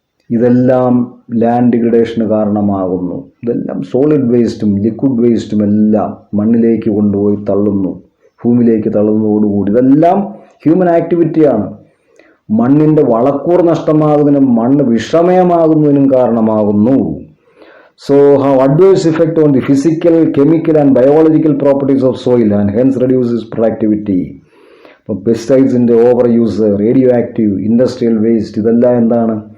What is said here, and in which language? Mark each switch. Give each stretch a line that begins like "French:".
Malayalam: ഇതെല്ലാം ലാൻഡ് ഡിഗ്രഡേഷന് കാരണമാകുന്നു. ഇതെല്ലാം സോളിഡ് വേസ്റ്റും ലിക്വിഡ് വേസ്റ്റും എല്ലാം മണ്ണിലേക്ക് കൊണ്ടുപോയി തള്ളുന്നു, ഭൂമിയിലേക്ക് തള്ളുന്നതോടുകൂടി ഇതെല്ലാം ഹ്യൂമൻ ആക്ടിവിറ്റിയാണ് മണ്ണിൻ്റെ വളക്കൂർ നഷ്ടമാകുന്നതിനും മണ്ണ് വിഷമയമാകുന്നതിനും കാരണമാകുന്നു.
English: So, have adverse effect on the physical, chemical and biological properties of soil and hence reduces productivity.
Malayalam: ഇപ്പോൾ പെസ്റ്റിസൈഡ്സിൻ്റെ over use, radio active, industrial waste, ഇതെല്ലാം എന്താണ്?